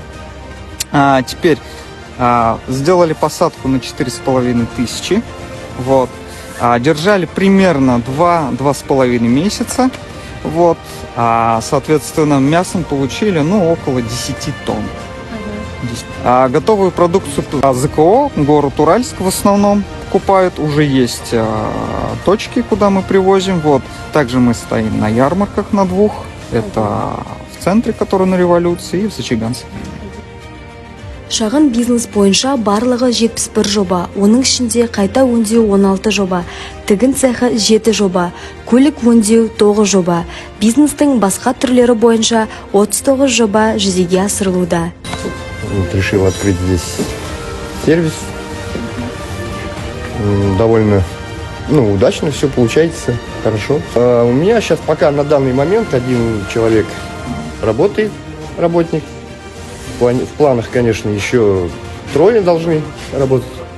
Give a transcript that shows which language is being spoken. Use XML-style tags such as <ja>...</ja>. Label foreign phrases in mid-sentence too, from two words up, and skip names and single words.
<ru>Теперь сделали посадку на 4500, держали примерно 2-2,5 месяца, соответственно, мясом получили, около 10 тонн. Готовую продукцию ЗКО, город Уральск в основном покупают, уже есть точки, куда мы привозим, Также мы стоим на ярмарках на 2, это в центре, который на Революции, и в Зачаганске.</ru> <kk>Шағын бизнес бойынша барлығы 71 жоба, оның ішінде қайта өңдеу 16 жоба, тігін цехы 7 жоба, көлік өңдеу 9 жоба, бизнестің басқа түрлері бойынша 39 жоба жүзеге асырылуда.</kk> <ru>Решил открыть здесь сервис. Довольно удачно все получается, хорошо. У меня сейчас пока на данный момент один человек работает, работник. В планах, конечно, еще 3 должны работать.</ru>